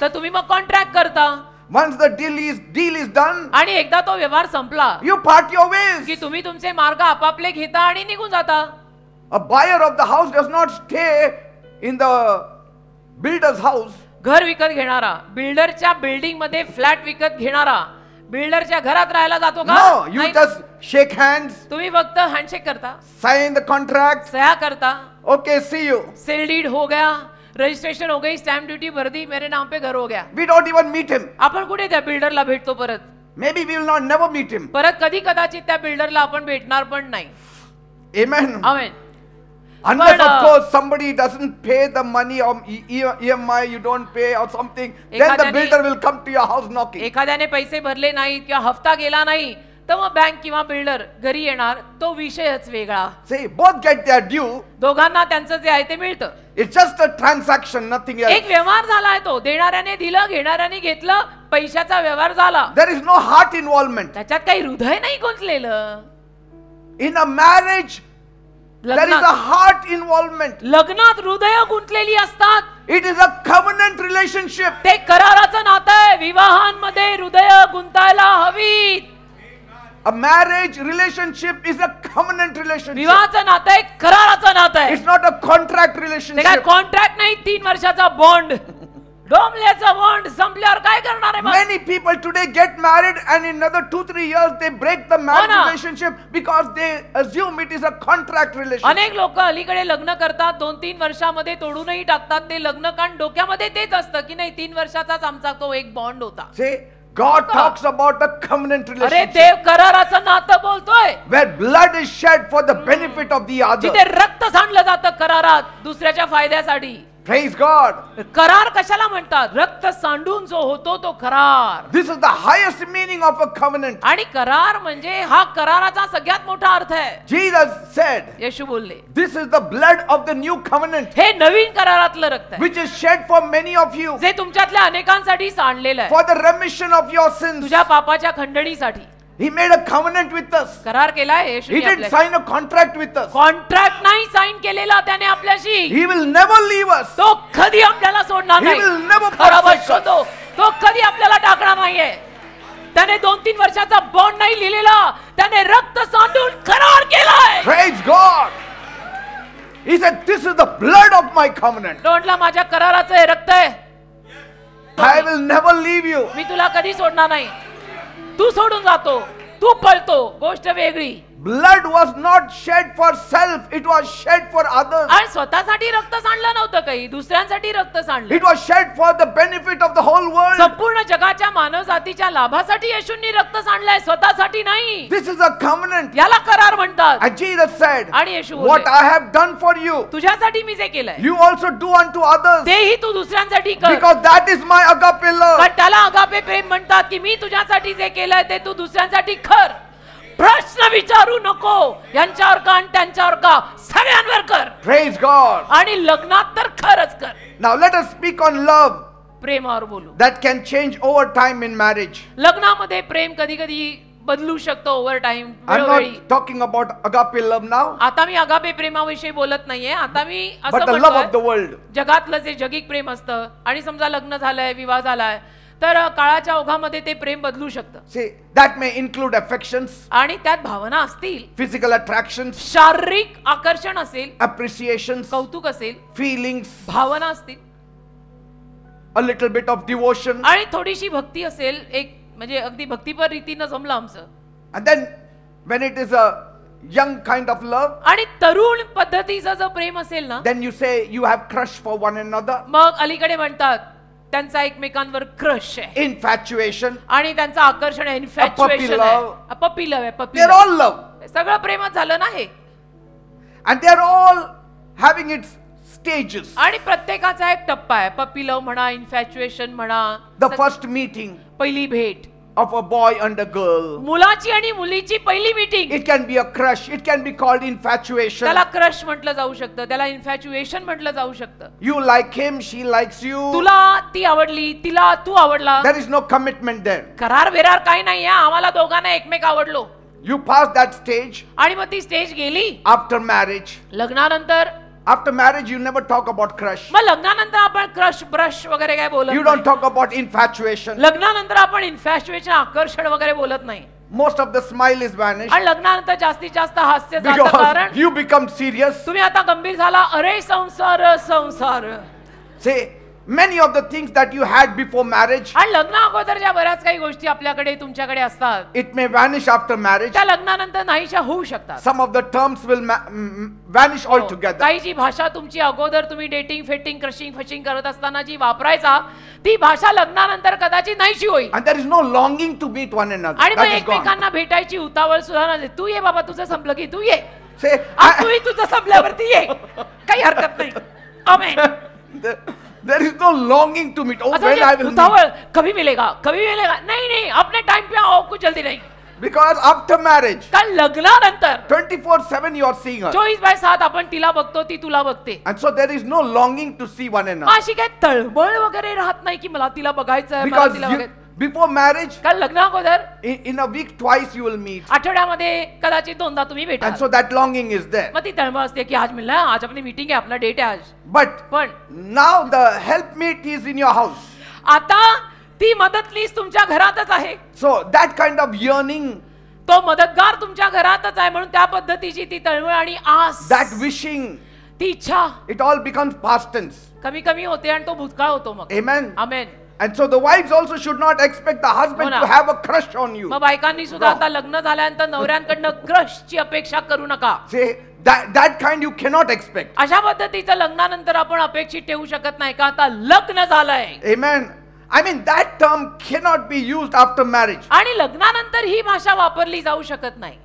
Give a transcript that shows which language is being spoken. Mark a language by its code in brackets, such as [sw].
[mr] तर तुम्ही मग कॉन्ट्रॅक्ट करता. [en] Once the deal is done, [mr] आणि एकदा तो व्यवहार संपला [en] you part your ways. [mr] की तुम्ही तुमचे मार्ग आपापले घेता आणि निघून जाता. [en] A buyer of the house does not stay in the builder's house. [mr] घर विकत घेणारा, बिल्डरच्या बिल्डिंग मध्ये फ्लॅट विकत घेणारा बिल्डरच्या घरात राहायला जातो का? [en] No, you [mr] नाही. [en] just shake hands, [mr] तुम्ही फक्त हँडशेक करता, [en] sign the contract. [mr] सह्या करता. [en] Okay, see you. [hi] Sale deed हो गया, रजिस्ट्रेशन हो गई, स्टॅम्प ड्यूटी भर दी, मेरे नाम पे घर हो गया. [en] We don't even meet him. [mr] आपण कुठे त्या बिल्डरला भेटतो परत? [en] Maybe we will not never meet him. [mr] परत कधी कदाचित त्या बिल्डरला आपण भेटणार पण नाही. [en] Amen. [mr] Amen. [en] Unless But, of course somebody doesn't pay the money or EMI, you don't pay or something, then the builder will come to your house knocking. [mr] एखाद्याने पैसे भरले नाहीत किंवा हफ्ता गेला नाही तर मग बँक किंवा बिल्डर घरी येणार. तो विषयच वेगळा. [en] See, both get their due. [mr] दोघांना त्यांचं जे आहे ते मिळतं. [en] It's just a transaction, nothing else. [mr] एक व्यवहार झालाय तो. देणाऱ्याने दिलं, घेणाऱ्याने घेतलं, पैशाचा व्यवहार झाला. [en] There is no heart involvement. [mr] त्याच्यात काही हृदय नाही गुंतलेलं. [en] In a marriage, there is a heart involvement. [mr] लग्नात हृदय गुंतलेली असतात. [en] It is a covenant relationship. [mr] ते कराराचं नातं आहे. विवाहांमध्ये हृदय गुंतायला हवीत. [en] A marriage relationship is a covenant relationship. [mr] विवाहाचं नातं आहे, कराराचं नातं आहे. [en] It's not a contract [mr] ते काय [en] relationship. [mr] कॉन्ट्रॅक्ट नाही, 3 वर्षाचा बॉन्ड. डोंबल्याचा बॉन्ड संपल्यावर काय करणार आहे मग? [en] Many people today get married and in another 2-3 years they break the marriage [mr] ना. [en] relationship because they assume it is a contract relationship. [mr] अनेक लोक अलीकडे लग्न करतात, 2-3 वर्षामध्ये तोडूनही टाकतात ते लग्न, कारण डोक्यामध्ये तेच असतं की नाही 3 वर्षाचाच आमचा तो एक बॉन्ड होता. [en] See, God talks about a covenant [mr] अरे [en] relationship [mr] देव कराराचं नातं बोलतोय. [en] where blood is shed for the benefit of the other. [mr] जिथे रक्त सांडलं जातं करारात दुसऱ्याच्या फायद्यासाठी. [en] Praise God. [mr] करार कशाला म्हणतात? रक्त सांडून जो होतो तो करार. [en] This is the highest meaning of a covenant. [mr] आणि करार म्हणजे हा कराराचा सगळ्यात मोठा अर्थ आहे. [en] Jesus said, [mr] येशू बोलले [en] this is the blood of the new covenant [mr] हे नवीन करारातलं रक्त आहे [en] which is shed for many of you [mr] जे तुमच्यातल्या अनेकांसाठी सांडलेलं आहे [en] for the remission of your sins. [mr] तुझ्या पापाच्या खंडणीसाठी. [en] He made a covenant with us. [mr] करार केलाय [en] He [mr] येशूने [en] didn't [mr] आपल्याशी. [en] sign a contract with us. [mr] Contract नाही साइन केलेला त्याने आपल्याशी. [en] He will never leave us. [mr] तो कधी आपल्याला सोडणार [en] He [mr] नाही. [en] will never [mr] खरा [en] forsake us. [mr] शोधो तो कधी आपल्याला टाकणार नाहीये. त्याने 2-3 वर्षाचा बॉन्ड नाही लिहिलेला, त्याने रक्त सांडून करार केलाय. [en] Praise God. He said, this is the blood of my covenant. [mr] म्हटला माझ्या कराराचं हे रक्त आहे. [en] I will never leave you. [mr] मी तुला कधी सोडणार नाही. तू सोडून जातो, तू पळतो, गोष्ट वेगळी. [en] Blood was not shed for self, it was shed for others. [mr] आणि स्वतःसाठी रक्त सांडलं नव्हतं काही, दुसऱ्यांसाठी रक्त सांडलं. [en] It was shed for the benefit of the whole world. [mr] संपूर्ण जगाच्या मानव जातीच्या लाभासाठी येशूंनी रक्त सांडलंय, स्वतःसाठी नाही. [en] This is a covenant. [mr] याला करार म्हणतात. [en] And Jesus said, [mr] आणि येशू बोलले, [en] what I have done for you, [mr] तुझ्यासाठी मी जे केलंय [en] you also do unto others. [mr] तेही तू दुसऱ्यांसाठी कर. [en] Because that is my agape love. [mr] कारण त्याला अगापे प्रेम म्हणतात की मी तुझ्यासाठी जे केलंय ते तू दुसऱ्यांसाठी कर. प्रश्न विचारू नको, यांच्यावर का आणि त्यांच्यावर का, सगळ्यांवर कर. [en] Praise God. [mr] आणि लग्नात तर खरंच कर. [en] Now let us speak on love [mr] प्रेमावर बोलू. [en] that can change over time in marriage. [mr] लग्नामध्ये प्रेम कधी कधी बदलू शकतो [en] Over time. I'm not talking about agape love now, [mr] आता मी अगापे प्रेमाविषयी बोलत नाहीये. आता मी [en] but [mr] असं [en] the love of [mr] म्हणतोय [en] the world. [mr] जगातलं जे जगिक प्रेम असतं आणि समजा लग्न झालंय, विवाह झालाय, तर काळाच्या ओघामध्ये ते प्रेम बदलू शकतं. [en] See, that may include affections, [mr] आणि त्यात भावना असतील, [en] physical attractions, [mr] शारीरिक आकर्षण असेल, [en] appreciations, [mr] कौतुक असेल, [en] feelings, [mr] भावना असतील, [en] a little bit of devotion. [mr] आणि थोडीशी भक्ती असेल, एक म्हणजे अगदी भक्तिपर रीतीनं जमलं आमचं. [en] And then when it is a young kind of love, [mr] आणि तरुण पद्धतीचं जर प्रेम असेल ना, [en] then you say you have crush for one another. [mr] मग अलीकडे म्हणतात त्यांचा एकमेकांवर क्रश आहे, [en] Infatuation. [mr] आणि त्यांचं आकर्षण आहे, इन्फॅच्युएशन आहे, पप्पी लव्ह आहे, पप्पी [en] They're all love. [mr] सगळं प्रेमच झालं नाही. [en] And they're all having its stages. [mr] आणि प्रत्येकाचा एक टप्पा आहे. पप्पी लव्ह म्हणा, इन्फॅच्युएशन म्हणा, [en] The first meeting [mr] पहिली भेट, [en] of a boy and a girl. [mr] मुलाची आणि मुलीची पहिली meeting. [en] It can be a crush. It can be called infatuation. [mr] त्याला क्रश म्हटलं जाऊ शकतं, त्याला इन्फॅच्युएशन म्हटलं जाऊ शकतं. [en] You like him, she likes you. [mr] तुला ती आवडली, तिला तू आवडला. [en] There is no commitment there. [mr] करार बेरार काही नाही, आम्हाला दोघांना एकमेक आवडलो. [en] You pass that stage. [mr] आणि मग ती स्टेज गेली. [en] After marriage. [mr] लग्नानंतर. [en] After marriage, you never talk about crush. [mr] मग लग्नानंतर आपण क्रश ब्रश वगैरे काय बोलत नाही. [en] You don't talk about infatuation. [mr] लग्नानंतर आपण इन्फॅच्युएशन, आकर्षण वगैरे बोलत नाही. [en] Most of the smile is vanished. [mr] आणि लग्नानंतर जास्तीत जास्त हास्य जातं, [en] Because [mr] कारण [en] you become serious. [mr] तुम्ही आता गंभीर झाला. अरे संसार संसार. [en] Say, many of the things that you had before marriage, [mr] आणि लग्ना अगोदरच्या बऱ्याच काही गोष्टी आपल्याकडे तुमच्याकडे असतात, [en] it may vanish after marriage. [mr] त्या लग्नानंतर नाहीशा होऊ शकतात. [en] Some of the terms will vanish altogether. [mr] काही जी भाषा तुमची अगोदर तुम्ही डेटिंग फेटिंग क्रशिंग फशिंग करत असताना जी वापरायचा, ती भाषा लग्नानंतर कदाचित नाहीशी होईल. [en] And there is no longing to meet one another. [mr] आणि मग [en] That is gone. [mr] एकमेकांना भेटायची उतावळ सुद्धा नाही. तू ये बाबा, तुझं संपलं की तू ये. [en] Say, [mr] तूही तुझं संपल्यावरती ये, काही हरकत नाही. आमेन. [en] there is no longing to meet. Oh, when I will meet. [mr] उतावळ, [hi] कभी मिलेगा, कभी मिलेगा. नहीं नहीं, अपने टाइम पे आओ, कुछ जल्दी नहीं. [en] Because after marriage, [mr] कारण लग्नानंतर [en] 24/7 you are seeing her. [mr] 24/7 आपण तिला बघतो, ती तुला बघते. [en] And so there is no longing to see one another. [mr] अशी काय तळमळ वगैरे राहत नाही की मला तिला बघायचं आहे, मला [en] Because [mr] तिला [en] you, [mr] बघायचं. [en] before marriage, [mr] कारण लग्नाअगोदर [en] in a week twice you will meet. [mr] आठवड्यामध्ये कदाचित दोनदा तुम्ही [en] And [mr] भेटा. [en] so that longing is there. [mr] मग ती तळमळ असते की आज मिळणार, आज आपली मीटिंग आहे, आपला डेट आहे आज. [en] But [mr] पण [en] now the helpmeet is in your house. [mr] आता ती मदतनीस तुमच्या घरातच आहे. [en] So that kind of yearning, [mr] तो मदतगार तुमच्या घरातच आहे, म्हणून त्या पद्धतीची ती तळमळ आणि आस, [en] that wishing, [mr] ती इच्छा [en] it all becomes past tense. [mr] कमी कमी होते आणि तो भूतकाळ होतो मग. [en] Amen. [mr] Amen. [en] And so the wives also should not expect the husband [mr] हो [en] to have a crush on you. [mr] मग बायकांनी सुद्धा [en] Wrong. [mr] आता लग्न झाल्यानंतर नवऱ्यांकडनं क्रशची अपेक्षा करू नका. [en] Say that kind you cannot expect. [mr] अशा पद्धतीचं लग्नानंतर आपण अपेक्षित ठेवू शकत नाही, का आता लग्न झालंय. [en] Amen. I mean that term cannot be used after marriage. [mr] आणि लग्नानंतर ही भाषा वापरली जाऊ शकत नाही.